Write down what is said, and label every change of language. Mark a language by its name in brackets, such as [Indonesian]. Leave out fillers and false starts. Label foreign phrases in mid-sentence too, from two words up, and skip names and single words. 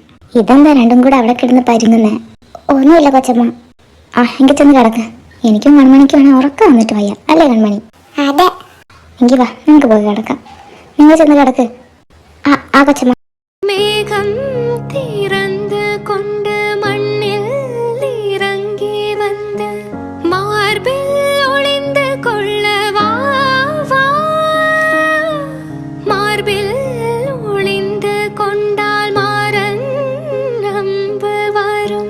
[Malayalam] ഇതെന്താ രണ്ടും കൂടെ അവിടെ കിടന്ന് പരുങ്ങുന്നേ? ഒന്നുമില്ല കൊച്ചമ്മ. ആ എങ്കിൽ ചെന്ന് കിടക്ക്. എനിക്കും കൺമണിക്കുമാണ് ഉറക്കം വന്നിട്ട് വയ്യ, അല്ലേ കൺമണി? അതെ. എങ്കിൽ വാ, നിങ്ങൾക്ക് പോയി കിടക്കാം. നിങ്ങൾ ചെന്ന് കിടക്ക്. ആ കൊച്ചമ്മ. [Tamil] மேகம் திறந்து கொண்டு மண்ணில் இறங்கி வந்து மார்பில் ஒளிந்து கொள்ள வா வா. மார்பில் ஒளிந்து கொண்டால் மாறன் நம்பு வரும்.